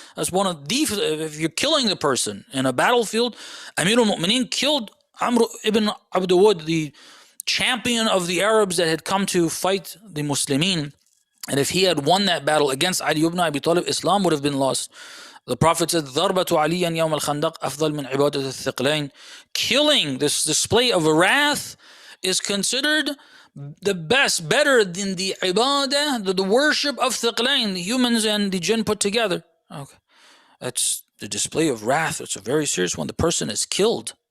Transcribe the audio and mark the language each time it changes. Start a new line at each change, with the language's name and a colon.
English: That's one of the, if you're killing the person in a battlefield, Amir al-Mu'mineen killed Amr ibn Abd Wud, the champion of the Arabs that had come to fight the Muslimin. And if he had won that battle against Ali ibn Abi Talib, Islam would have been lost. The Prophet said,
Arabic: ضَرْبَةُ عَلِيًّا يَوْمَ الْخَنْدَقِ أَفْضَلْ مِنْ عِبَادَةِ الثِّقْلَيْنِ.
English: Killing, this display of wrath, is considered the best, better than the ibadah, the worship of thiqlain, the humans and the jinn put together. Okay, that's the display of wrath. It's a very serious one. The person is killed.